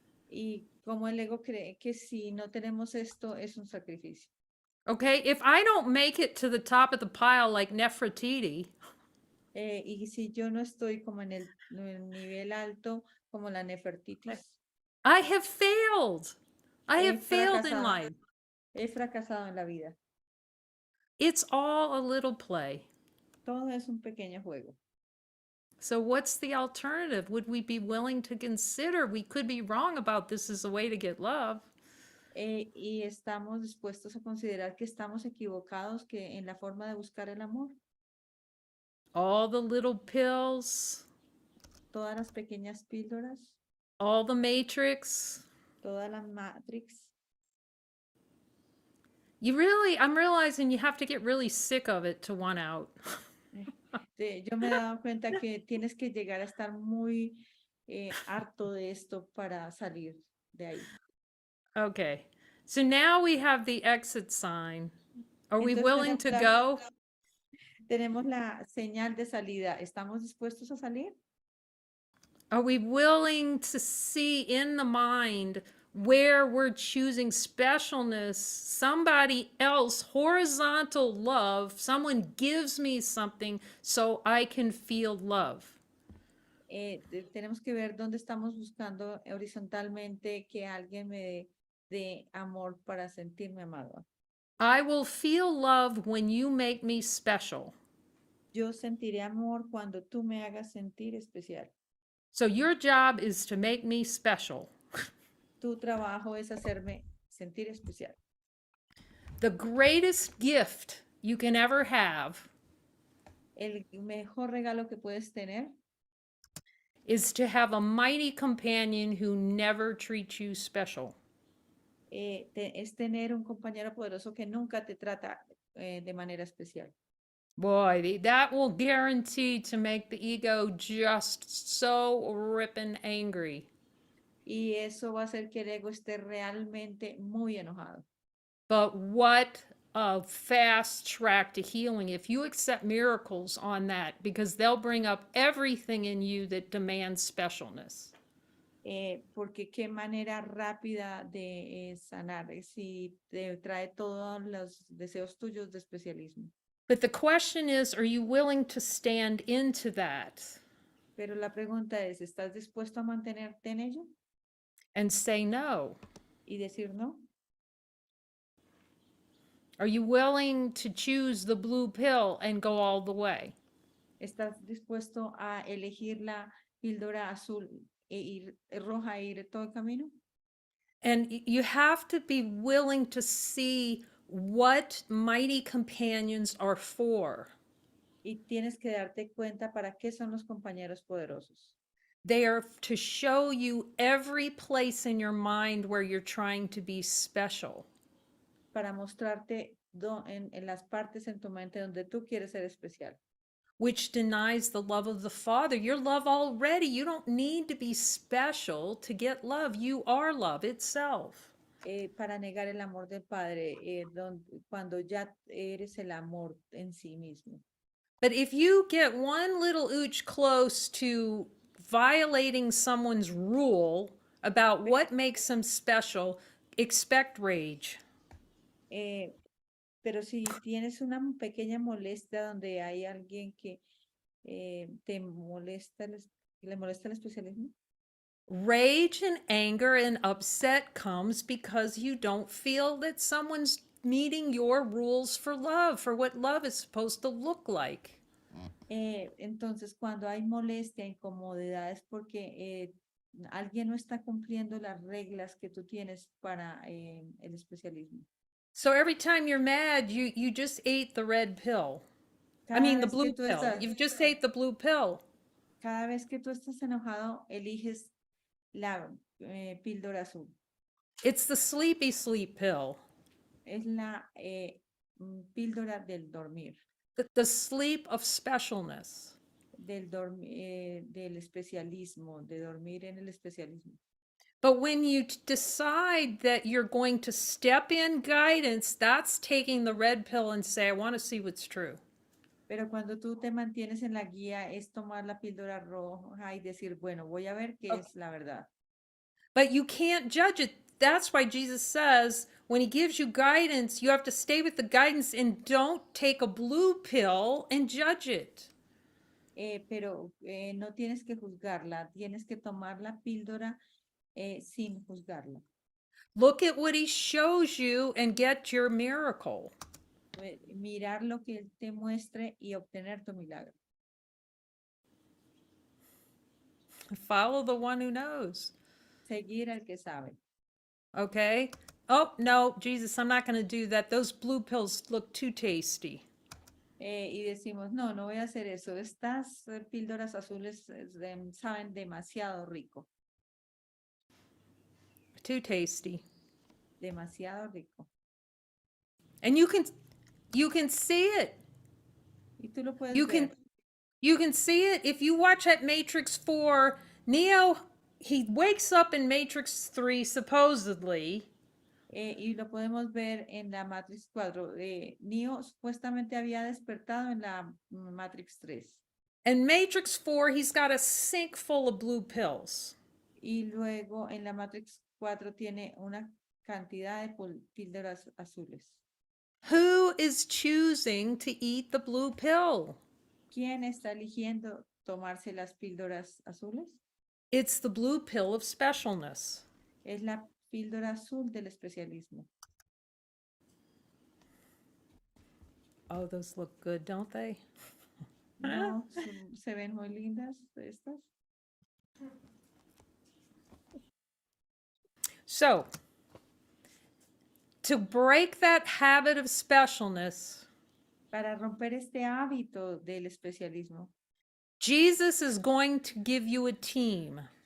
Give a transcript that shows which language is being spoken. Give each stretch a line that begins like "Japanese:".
Spanish: Y como el ego cree que si no tenemos esto es un sacrificio.
English: Okay, if I don't make it to the top of the pile like Nefertiti,
Spanish: Y si yo no estoy como en el nivel alto, como la nefertitis,
English: I have failed. I
Spanish: he
English: have failed in
Spanish: fracasado,
English: life.
Spanish: he fracasado en la vida.
English: It's all a little play.
Spanish: Todo es un pequeño juego.
English: So, what's the alternative? Would we be willing to consider? We could be wrong about this as a way to get love.
Spanish: Y estamos dispuestos a considerar que estamos equivocados que en la forma de buscar el amor.
English: All the little pills,
Spanish: Todas las pequeñas píldoras,
English: all the matrix.
Spanish: toda la matrix.
English: I'm realizing you have to get really sick of it to want out.
Spanish: Yo me he dado cuenta que tienes que llegar a estar muy harto de esto para salir de ahí.
English: Okay. So now we have the exit sign. Are we
Spanish: Entonces
English: willing to go?
Spanish: tenemos la señal de salida. ¿Estamos dispuestos a salir?
English: Are we willing to see in the mind where we're choosing specialness, somebody else, horizontal love, someone gives me something so I can feel love?
Spanish: Tenemos que ver dónde estamos buscando horizontalmente que alguien me dé amor para sentirme amado.
English: I will feel love when you make me special.
Spanish: Yo sentiré amor cuando tú me hagas sentir especial.
English: So your job is to make me special.
Spanish: Tu trabajo es hacerme sentir especial.
English: The greatest gift you can ever have
Spanish: El mejor regalo que puedes tener
English: is to have a mighty companion who never treats you special.
Spanish: es tener un compañero poderoso que nunca te trata de manera especial.
English: Boy, that will guarantee to make the ego just so ripping angry.
Spanish: Y eso va a hacer que el ego esté realmente muy enojado.
English: But what a fast track to healing if you accept miracles on that, because they'll bring up everything in you that demands specialness.
Spanish: Porque qué manera rápida de sanar si te trae todos los deseos tuyos de especialismo.
English: But the question is, are you willing to stand into that
Spanish: Pero la pregunta es, ¿estás dispuesto a mantenerte en ello
English: and say no?
Spanish: y decir no?
English: Are you willing to choose the blue pill and go all the way?
Spanish: ¿Estás dispuesto a elegir la píldora azul roja e ir todo el camino?
English: And you have to be willing to see what mighty companions are for.
Spanish: Y tienes que darte cuenta para qué son los compañeros poderosos.
English: They are to show you every place in your mind where you're trying to be special. Para mostrarte en las partes en tu mente donde tú quieres ser especial. Which denies the love of the Father. You're love already. You don't need to be special to get love. You are love itself.
Spanish: Para negar el amor del Padre, cuando ya eres el amor en sí mismo.
English: But if you get one little ooch close to violating someone's rule about what makes them special, expect rage.
Spanish: Pero si tienes una pequeña molestia donde hay alguien que te molesta, le molesta el especialismo.
English: Rage and anger and upset comes because you don't feel that someone's meeting your rules for love, for what love is supposed to look like.
Spanish: Entonces, cuando hay molestia, incomodidad, es porque alguien no está cumpliendo las reglas que tú tienes para el especialismo.
English: So every time you're mad, you just ate the red pill. I
Spanish: Cada
English: mean, the
Spanish: vez que
English: blue
Spanish: tú
English: pill.
Spanish: estás,
English: You've just ate the blue pill.
Spanish: cada vez que tú estás enojado, eliges la píldora azul.
English: It's the sleepy sleep pill.
Spanish: Es la píldora del dormir,
English: The sleep of specialness.
Spanish: del especialismo, de dormir en el especialismo.
English: But when you decide that you're going to step in guidance, that's taking the red pill and say, I want to see what's true.
Spanish: Pero cuando tú te mantienes en la guía, es tomar la píldora roja y decir, bueno, voy a ver qué
English: Okay.
Spanish: es la verdad.
English: But you can't judge it. That's why Jesus says when he gives you guidance, you have to stay with the guidance and don't take a blue pill and judge it.
Spanish: Pero no tienes que juzgarla, tienes que tomar la píldora sin juzgarla.
English: Look at what he shows you and get your miracle.
Spanish: Mirar lo que él te muestre y obtener tu milagro.
English: Follow the one who knows.
Spanish: Seguir al que sabe.
English: Okay? Oh, no, Jesus, I'm not going to do that. Those blue pills look too tasty.
Spanish: Y decimos, no, no voy a hacer eso. Estas píldoras azules saben demasiado rico.
English: Too tasty.
Spanish: Demasiado rico.
English: And you can see it.
Spanish: Y tú lo puedes
English: You
Spanish: ver.
English: can see it if you watch at Matrix 4. Neo, he wakes up in Matrix 3 supposedly.
Spanish: Y lo podemos ver en la Matrix 4. Neo supuestamente había despertado en la Matrix 3.
English: In Matrix 4, he's got a sink full of blue pills.
Spanish: Y luego en la Matrix 4 tiene una cantidad de píldoras azules.
English: Who is choosing to eat the blue pill?
Spanish: ¿Quién está eligiendo tomarse las píldoras azules?
English: It's the blue pill of specialness.
Spanish: Es la píldora azul del especialismo.
English: Oh, those look good, don't they?
Spanish: No, se ven muy lindas estas.
English: So, to break that habit of specialness,
Spanish: Para romper este hábito del especialismo,
English: Jesus is going to give you a team.